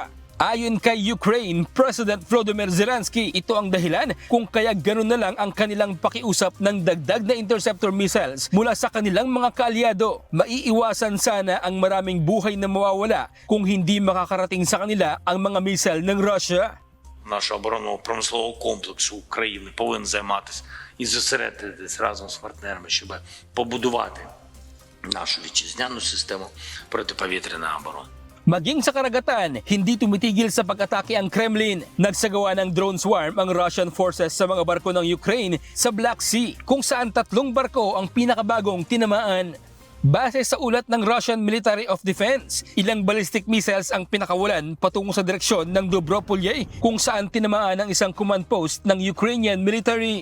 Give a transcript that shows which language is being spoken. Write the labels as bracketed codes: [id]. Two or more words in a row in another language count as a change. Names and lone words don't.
[tl] Ayon kay Ukraine President Volodymyr Zelensky, ito ang dahilan kung kaya ganun na lang ang kanilang pakiusap ng dagdag na [en] interceptor missiles [tl] mula sa kanilang mga kaalyado. Maiiwasan sana ang maraming buhay na mawawala kung hindi makakarating sa kanila ang mga missile ng Russia. [uk] Наш оборонно-промисловий комплекс України повинен займатися і зосередитись разом з партнерами, щоб побудувати нашу вітчизняну систему протиповітряної оборони. [tl] Maging sa karagatan, hindi tumitigil sa pag-atake ang Kremlin. Nagsagawa ng [en] drone swarm [tl] ang [en] Russian forces [tl] sa mga barko ng Ukraine sa Black Sea, kung saan 3 barko ang pinakabagong tinamaan. Base sa ulat ng [en] Russian Military of Defense, [tl] ilang [en] ballistic missiles [tl] ang pinakawalan patungo sa direksyon ng Dobropolye, kung saan tinamaan ang isang [en] command post [tl] ng [en] Ukrainian military.